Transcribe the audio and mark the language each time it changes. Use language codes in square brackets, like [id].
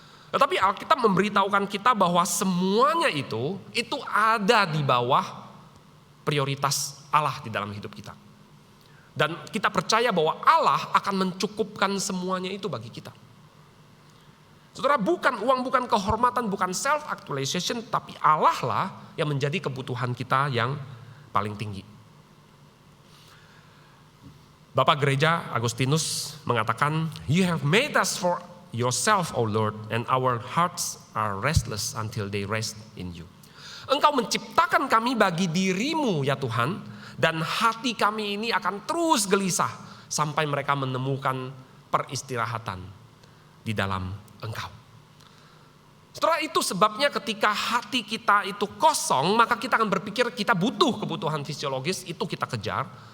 [id] Tetapi Alkitab memberitahukan kita bahwa semuanya itu ada di bawah prioritas Allah di dalam hidup kita. Dan kita percaya bahwa Allah akan mencukupkan semuanya itu bagi kita. Saudara, bukan uang, bukan kehormatan, bukan self-actualization, tapi Allah lah yang menjadi kebutuhan kita yang paling tinggi. [en] Bapak Gereja Agustinus mengatakan, "You have made us for yourself, O Lord, and our hearts are restless until they rest in you." [id] Engkau menciptakan kami bagi dirimu ya Tuhan, dan hati kami ini akan terus gelisah sampai mereka menemukan peristirahatan di dalam Engkau. Setelah itu sebabnya ketika hati kita itu kosong, maka kita akan berpikir kita butuh kebutuhan fisiologis, itu kita kejar.